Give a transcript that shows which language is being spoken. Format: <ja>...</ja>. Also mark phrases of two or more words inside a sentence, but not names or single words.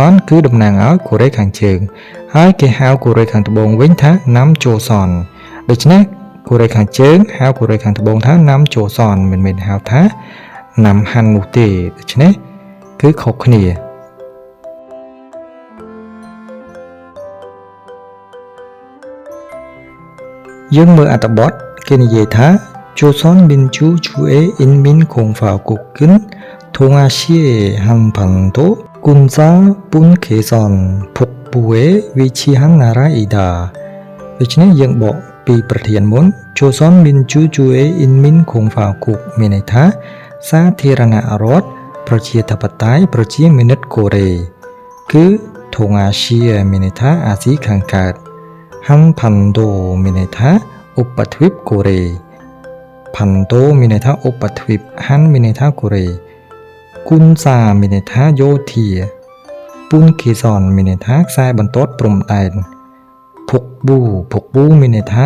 <km>នគឺតំណាងឲ្យកូរ៉េខាងជើងហើយគេហៅកូរ៉េខាងត្បូងវិញថាណាំជូសនដូច្នេះកូរ៉េខាងជើងហៅកូរ៉េខាងត្បូងថាណាំជូសនមិនមែនហៅថាណាំហាន់នោះទេដូច្នេះគឺខុសគ្នា យើងមើលអត្ថបទគេនិយាយថា</km> <ko>조선민주주의 인민공화국은 동아시아 한반도 군사분 개선 북부에 위치한 나라이다.</ko> <km>ដូច្នេះយើងបកពីប្រធានមុន</km> <ko>조선민주주의 인민공화국</ko> <km>មានន័យថាសាធារណរដ្ឋប្រជាធិបតេយ្យប្រជាមានិតកូរ៉េគឺថុងអាស៊ីមានន័យថាអាស៊ីខាងកើត한반도មានន័យថាឧបទ្វីបកូរ៉េផាន់ តូមានន័យថាឧបទ្វីបហាន់មានន័យថាកូរ៉េគុនសាមានន័យថាយោធាពុនគីសនមានន័យថាខ្សែបន្ទាត់ព្រំដែនភុកប៊ូមានន័យថា</km>